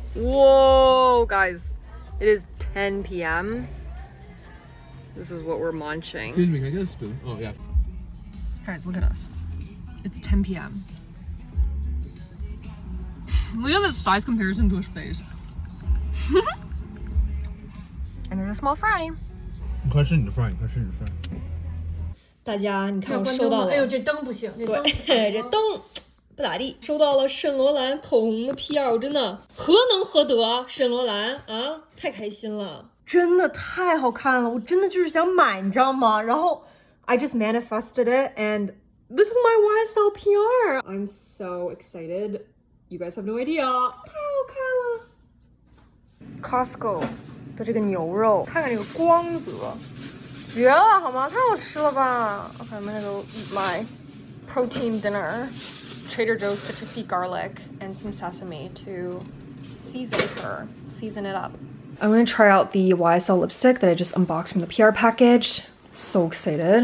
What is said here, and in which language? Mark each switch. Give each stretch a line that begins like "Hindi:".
English: Whoa, guys. It is 10 p.m. This is what we're munching. Excuse me, can I get a spoon? Oh, yeah. Guys, look at us. It's 10 p.m. Look at the size comparison to his face. And there's a small fry.
Chinese: 快吃你的 fry， 快吃你的 fry。大家，你看我收到了。哎呦，这灯不行。对，这灯不咋地。收到了圣罗兰口红的 PR， 我真的何能何得？圣罗兰啊，太开心了，真的太好看了，我真的就是想买，你知道吗？
English: 然后 I just manifested it, and this is my YesStyle PR. I'm so excited. You guys have no idea.
Chinese: 太好看了。 Costco 的这个牛肉，看看这个光泽，绝了好吗？太好吃了吧
English: ！Okay, I'm gonna go eat my protein dinner. Trader Joe's citrusy garlic and some sesame to season it up. I'm gonna try out the YSL lipstick that I just unboxed from the PR package. So excited.